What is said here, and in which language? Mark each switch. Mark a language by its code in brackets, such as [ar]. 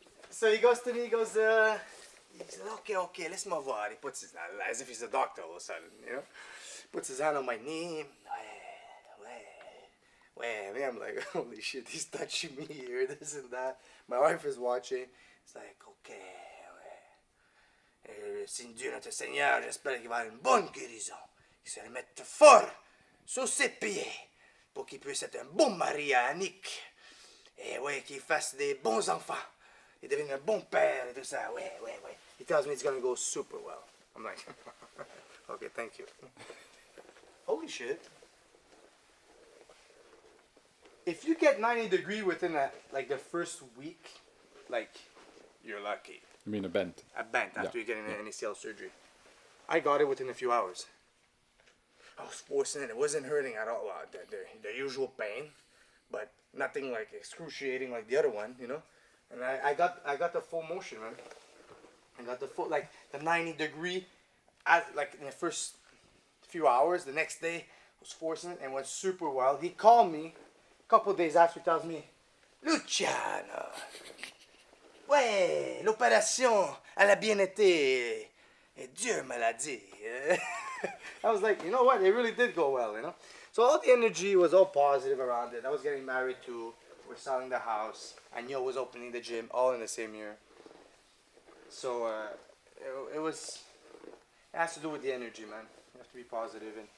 [en] So he goes to me, he says, okay, [fr] laisse-moi voir. [en] He puts his, as if he's a doctor all of a sudden, you know. Puts his hand on my knee. And I'm like, holy shit, he's touching me here, this and that. My wife is watching. It's like, okay, [fr] c'est Dieu notre Seigneur, j'espère qu'il va avoir une bonne guérison. Qu'il se remette fort sur ses pieds pour qu'il puisse être un bon mari à Annick. Et ouais, qu'il fasse des bons enfants. Il devienne un bon père et tout ça. Ouais. [en] He tells me it's going to go super well. I'm like, okay, thank you. Holy shit. If you get 90 degree within like the first week, like, you're lucky. You mean a bent? A bent after you get an ACL surgery. I got it within a few hours. I was forcing it. It wasn't hurting at all. The usual pain, but nothing like excruciating like the other one, you know. And I got the full motion, man. I got the full, like, the 90 degree, like in the first few hours. The next day, I was forcing it and went super wild. He called me a couple of days after. He tells me, Luciano, [fr] Ouais, l'opération, elle a bien été. Et Dieu me l'a dit. [en] I was like, you know what? It really did go well, you know? So all the energy was all positive around it. I was getting married too. We're selling the house. I knew I was opening the gym all in the same year. So it was, it has to do with the energy, man. You have to be positive.